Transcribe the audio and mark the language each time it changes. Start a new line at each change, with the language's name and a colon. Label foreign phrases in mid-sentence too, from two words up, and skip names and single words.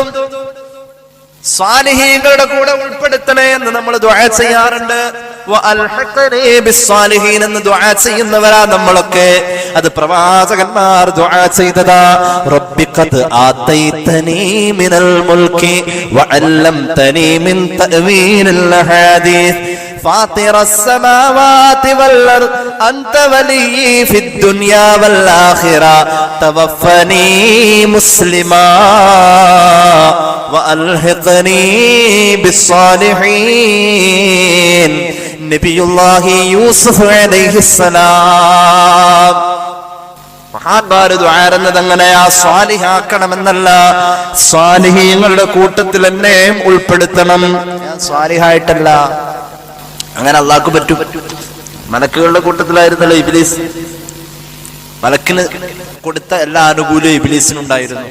Malayalam: സ്വാലിഹീങ്ങളുടെ കൂടെ ഉൾപ്പെടുത്തണേ എന്ന് നമ്മൾ ദുആ ചെയ്യാറുണ്ട്.
Arabic: وألحقني بالصالحين
Malayalam: എന്ന് ദുആ ചെയ്യുന്നവരാ നമ്മളൊക്കെ. അത് പ്രവാചകന്മാർ ദുആ ചെയ്തതാ.
Arabic: رب قد آتيتني من الملك وعلمتني من تأويل الحديث فاطر السماوات والأرض أنت ولي في الدنيا والآخرة توفني مسلما وألحقني بالصالحين. نبي الله يوسف عليه السلام.
Malayalam: മഹാന്മാര് ദുആറുന്നത് അങ്ങനെയാ, സ്വാലിഹാക്കണമെന്നല്ല, സ്വാലിഹീങ്ങളുടെ കൂട്ടത്തിൽ എന്നെയും ഉൾപ്പെടുത്തണം. ഞാൻ സ്വാലിഹായിട്ടല്ല. അങ്ങനെ അള്ളാഹ്ക്ക് പറ്റും. മലക്കുകളുടെ കൂട്ടത്തിലായിരുന്നല്ലോ ഇബ്ലീസ്. മലക്കിന് കൊടുത്ത എല്ലാ ആനുകൂല്യവും ഇബ്ലീസിനുണ്ടായിരുന്നു.